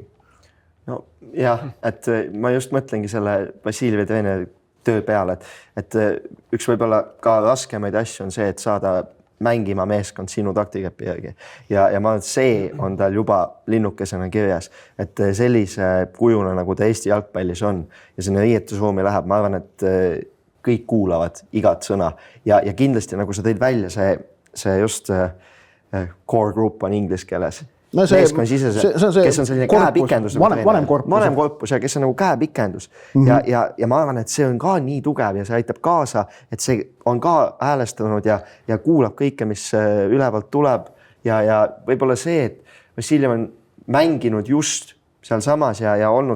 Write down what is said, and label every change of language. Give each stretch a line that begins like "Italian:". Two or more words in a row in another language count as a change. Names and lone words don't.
Estonian: No jah, et ma just mõtlengi selle Vassiljevi treeneri töö peale, et üks võib-olla ka raskemaid asju on see, et saada mängima meeskond sinu taktikepi järgi ja ma arvan, et see on tal juba linnukesena kirjas, et sellise kujuna, nagu ta Eesti jalgpallis on ja sinna riietusruumi läheb, ma arvan, et kõik kuulavad igat sõna ja kindlasti, nagu sa tõid välja, see just
English: core group
Estonian: on inglise keeles. No kes on selline käepikendus, vanem korpus ja kes on nagu käepikendus ja ma arvan, et see on ka nii tugev ja see aitab kaasa, et see on ka häälestanud ja kuulab kõike, mis ülevalt tuleb ja võib-olla see, et Vassiljev on mänginud just seal samas ja olnud